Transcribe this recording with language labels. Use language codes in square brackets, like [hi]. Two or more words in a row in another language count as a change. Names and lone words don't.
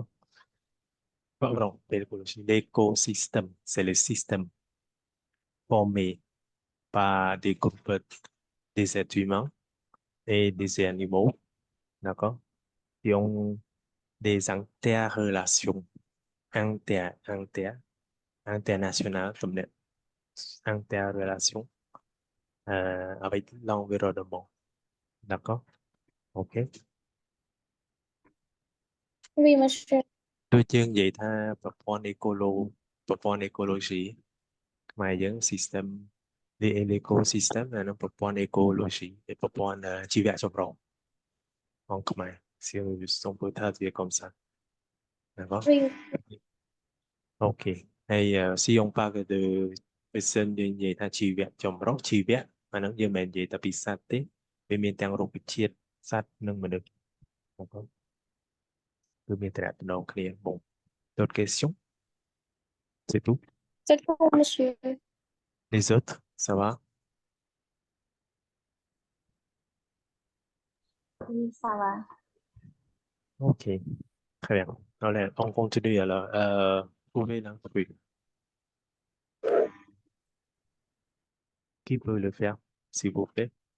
[fr] Pardon, pas l'écologie, l'écosystème, c'est le système formé par des groupes des êtres humains et des animaux, d'accord, qui ont des interrelations internationales, comme des interrelations avec l'environnement, d'accord? OK. oui, monsieur. [km] ដូចយើងនិយាយថាប្រព័ន្ធអេកូឡូស៊ីខ្មែរយើង system នៃ ecosystem អានោះប្រព័ន្ធ ecology ប្រព័ន្ធជីវៈចម្រុះของខ្មែរ [fr] si on peut traduire comme ça d'accord Oui, [km] OK ហើយ [fr] si on parle de person [km] យើងនិយាយថាជីវៈចម្រុះជីវៈអាហ្នឹងយើងមិនមែននិយាយតែពីសត្វទេវាមានទាំងរុក្ខជាតិសត្វនិងមនុស្ស d'accord គឺមានតែតំណងគ្នាបង [fr] d'autres questions c'est tout c'est tout, monsieur. les autres ça va Oui, ça va. OK très bien allez on continue alors trouvez l'intrus qui peut le faire s'il vous plaît